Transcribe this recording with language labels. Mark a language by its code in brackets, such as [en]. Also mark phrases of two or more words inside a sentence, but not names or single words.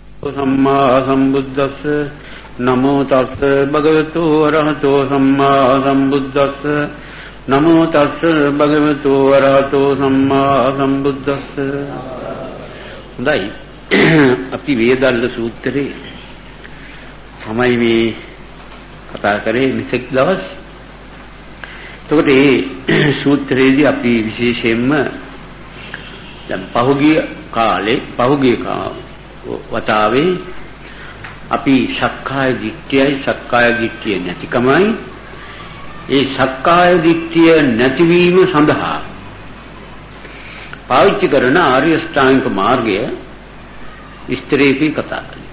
[pi] සම්මා සම්බුද්දස්ස නමෝ තස්ස භගවතු අරහතෝ සම්මා සම්බුද්දස්ස නමෝ තස්ස භගවතු අරහතෝ සම්මා සම්බුද්දස්ස. [si] හොඳයි, අපි වේදල්ල සූත්‍රයේ තමයි මේ කතා කරේ මෙතෙක් දවස්. එතකොට මේ සූත්‍රයේදී අපි විශේෂයෙන්ම දැන් පහුගිය වතාවේ අපි සක්කාය දිට්ඨිය නැතිකමයි ඒ සක්කාය දිට්ඨිය නැතිවීම සඳහා පාවිච්චි කරන ආර්ය ශ්‍රාංගික මාර්ගය විස්තරේදී කතා කළා.